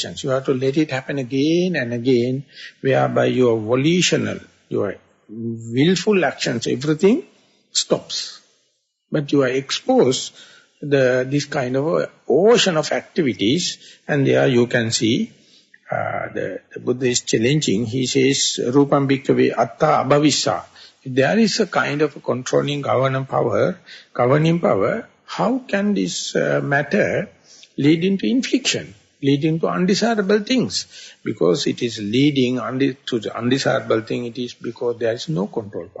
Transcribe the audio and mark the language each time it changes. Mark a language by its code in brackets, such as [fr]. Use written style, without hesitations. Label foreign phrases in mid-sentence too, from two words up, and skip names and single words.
[en] You have to let it happen again and again, whereby your volitional, your willful actions, everything stops. But you are exposed to this kind of ocean of activities, and there you can see the Buddha is challenging. He says, [pi] Rupam bhikkhave atta abhavissa. [en] If there is a kind of a controlling governing power, how can this matter lead into infliction, lead into undesirable things? Because it is leading to the undesirable thing, it is because there is no control power.